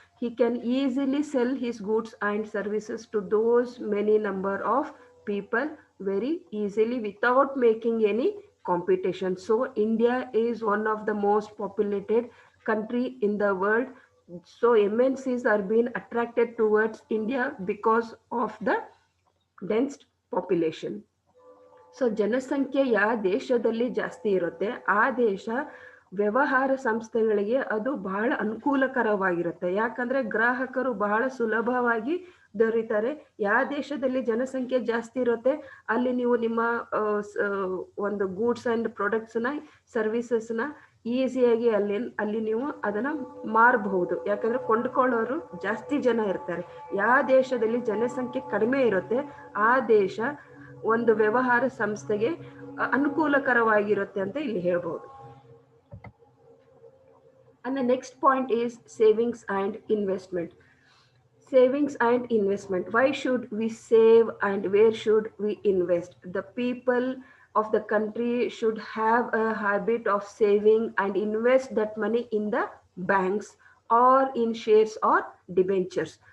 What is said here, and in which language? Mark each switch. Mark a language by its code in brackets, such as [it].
[en] He can easily sell his goods and services to those many number of people very easily without making any competition. So India is one of the most populated country in the world. So MNCs are being attracted towards India because of the dense population. [kn] So ಜನಸಂಖ್ಯೆ ಯಾವ ದೇಶದಲ್ಲಿ ಜಾಸ್ತಿ ಇರುತ್ತೆ ಆ ದೇಶ ವ್ಯವಹಾರ ಸಂಸ್ಥೆಗಳಿಗೆ ಅದು ಬಹಳ ಅನುಕೂಲಕರವಾಗಿರುತ್ತೆ. ಯಾಕಂದ್ರೆ ಗ್ರಾಹಕರು ಬಹಳ ಸುಲಭವಾಗಿ ದೊರೀತಾರೆ. ಯಾವ ದೇಶದಲ್ಲಿ ಜನಸಂಖ್ಯೆ ಜಾಸ್ತಿ ಇರುತ್ತೆ ಅಲ್ಲಿ ನೀವು ನಿಮ್ಮ ಒಂದು ಗೂಡ್ಸ್ ಅಂಡ್ ಪ್ರಾಡಕ್ಟ್ಸ್ನ ಸರ್ವಿಸಸ್ನ ಈಸಿಯಾಗಿ ಅಲ್ಲಿ ನೀವು ಅದನ್ನ ಮಾರಬಹುದು. ಯಾಕಂದ್ರೆ ಕೊಂಡ್ಕೊಳ್ಳೋರು ಜಾಸ್ತಿ ಜನ ಇರ್ತಾರೆ. ಯಾವ ದೇಶದಲ್ಲಿ ಜನಸಂಖ್ಯೆ ಕಡಿಮೆ ಇರುತ್ತೆ ಆ ದೇಶ ಒಂದು ವ್ಯವಹಾರ ಸಂಸ್ಥೆಗೆ ಅನುಕೂಲಕರವಾಗಿರುತ್ತೆ ಅಂತ ಇಲ್ಲಿ ಹೇಳ್ಬೋದು. [en] And the next point is savings and investment. Savings and investment. Why should we save and where should we invest? The people of the country should have a habit of saving and invest that money in the banks or in shares or debentures.